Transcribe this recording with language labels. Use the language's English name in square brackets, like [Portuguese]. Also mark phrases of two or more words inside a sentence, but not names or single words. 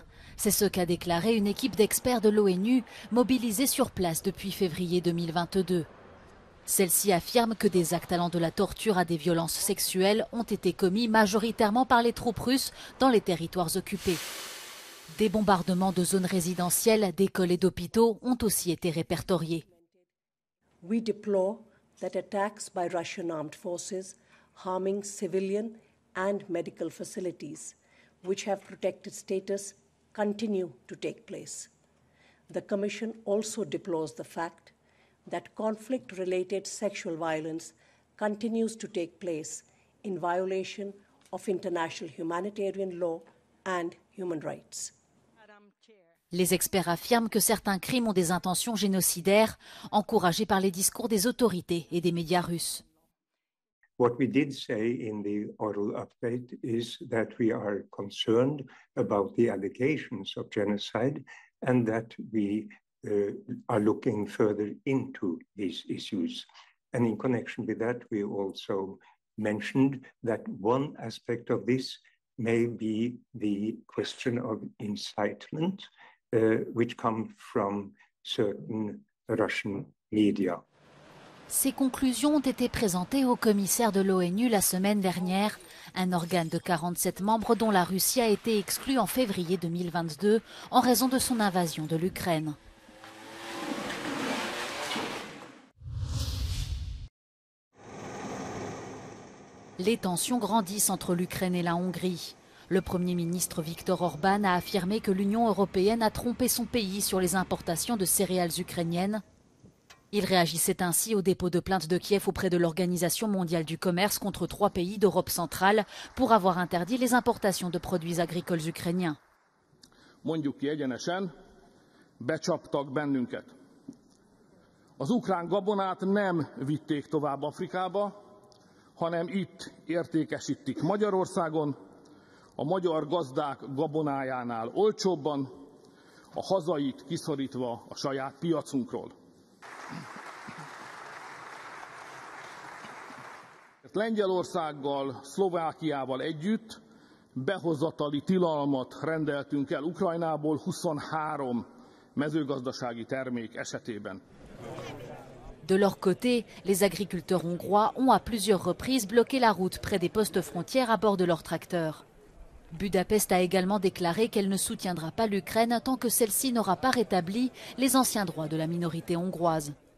[French] C'est ce qu'a déclaré une équipe d'experts de l'ONU mobilisée sur place depuis février 2022. Celle-ci affirme que des actes allant de la torture à des violences sexuelles ont été commis majoritairement par les troupes russes dans les territoires occupés. Des bombardements de zones résidentielles, d'écoles et d'hôpitaux ont aussi été répertoriés. [English] We deplore that attacks by Russian armed forces harming civilian and medical facilities, which have protected status, continue to take place. The Commission also deplores the fact that conflict-related sexual violence continues to take place in violation of international humanitarian law and human rights. [French] Les experts affirment que certains crimes ont des intentions génocidaires, encouragés par les discours des autorités et des médias russes. [English] What we did say in the oral update is that we are concerned about the allegations of genocide and that we are looking further into these issues. And in connection with that, we also mentioned that one aspect of this may be the question of incitement, which comes from certain Russian media. [French] Ces conclusions ont été présentées au commissaire de l'ONU la semaine dernière, un organe de 47 membres dont la Russie a été exclue en février 2022 en raison de son invasion de l'Ukraine. Les tensions grandissent entre l'Ukraine et la Hongrie. Le Premier ministre Viktor Orban a affirmé que l'Union européenne a trompé son pays sur les importations de céréales ukrainiennes. Il réagissait ainsi au dépôt de plainte de Kiev auprès de l'Organisation mondiale du commerce contre 3 pays d'Europe centrale pour avoir interdit les importations de produits agricoles ukrainiens. [Hungarian] Mondjuk ki egyenesen, becsaptak bennünket. Az ukrán gabonát nem vitték tovább Afrikába, hanem itt értékesítik Magyarországon, a magyar gazdák gabonájánál olcsóbban, a hazait kiszorítva a saját piacunkról. Lengyelországgal, Szlovákiával együtt behozatali tilalmat rendeltünk el Ukrajnából 23 mezőgazdasági termék esetében. [French] De leur côté, les agriculteurs hongrois ont à plusieurs reprises bloqué la route près des postes frontières à bord de leurs tracteurs. Budapest a également déclaré qu'elle ne soutiendra pas l'Ukraine tant que celle-ci n'aura pas rétabli les anciens droits de la minorité hongroise.